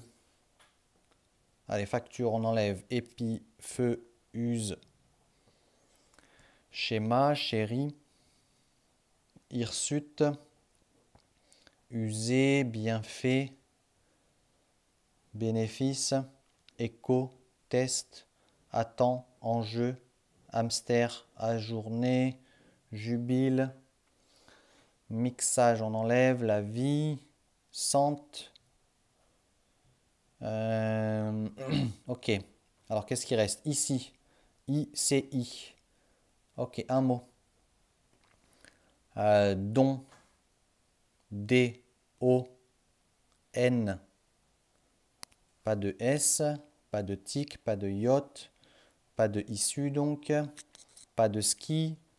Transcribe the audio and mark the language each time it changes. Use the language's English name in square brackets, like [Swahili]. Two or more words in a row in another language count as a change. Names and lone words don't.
[French] Allez, facture, on enlève épi, feu, use, schéma, chéri, hirsute, usé, bienfait, bénéfice, écho, test, attend, enjeu, hamster, ajourné, jubile, mixage, on enlève la vie, sente. Ok. Alors, qu'est-ce qui reste? Ici. I-C-I. Ok, un mot. Don. D-O-N. Pas de S. Pas de tic. Pas de yacht. Pas de issue, donc. Pas de ski.